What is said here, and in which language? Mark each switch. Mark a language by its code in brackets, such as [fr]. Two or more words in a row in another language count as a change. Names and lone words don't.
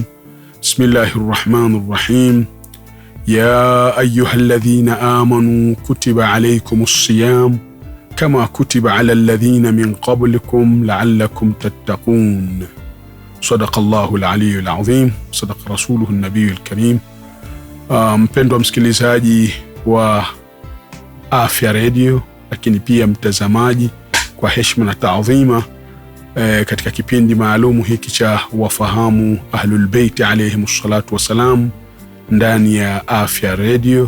[ar] بسم الله الرحمن الرحيم. يا أيها الذين آمنوا كتب عليكم الصيام كما كتب على الذين من قبلكم لعلكم تتقون. صدق الله العلي العظيم، صدق رسوله النبي الكريم. [sw] Mpendwa msikilizaji wa Afya Radio, lakini pia mtazamaji, kwa heshima na taadhima, katika kipindi maalumu hiki cha wafahamu Ahlul Bait [ar] عليهم الصلاة والسلام [sw] ndani ya Afya Radio.